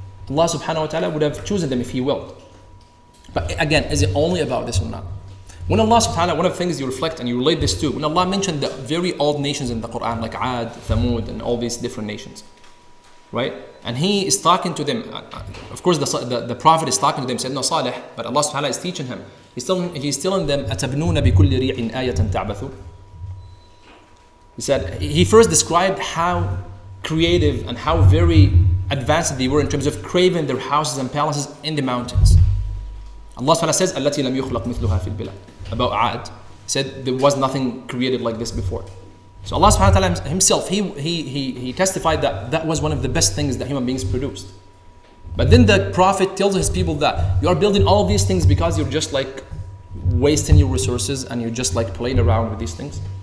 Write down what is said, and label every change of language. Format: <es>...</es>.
<en>Allah subhanahu wa ta'ala would have chosen them if He willed. But again, is it only about this or not? When Allah subhanahu wa ta'ala, one of the things you reflect and you relate this to, when Allah mentioned the very old nations in the Quran, like Ad, Thamud, and all these different nations, right? And He is talking to them. Of course, the Prophet is talking to them, Sayyidina Salih, but Allah subhanahu wa ta'ala is teaching him. He's telling them,</en> <ar>أَتَبْنُونَ بِكُلِّ رِيعٍ آيَةً تَعْبَثُونَ.</ar> <en>He said, he first described how creative and how very advanced they were in terms of craving their houses and palaces in the mountains. Allah subhanahu wa ta'ala says,</en> <ar>الَّتِي لَمْ يُخْلَقْ مِثْلُهَا فِي الْبِلَادِ.</ar> <en>About Ad, He said there was nothing created like this before. So Allah subhanahu wa ta'ala Himself, He testified that that was one of the best things that human beings produced. But then the Prophet tells his people that you are building all of these things because you're just like wasting your resources and you're just like playing around with these things.</en>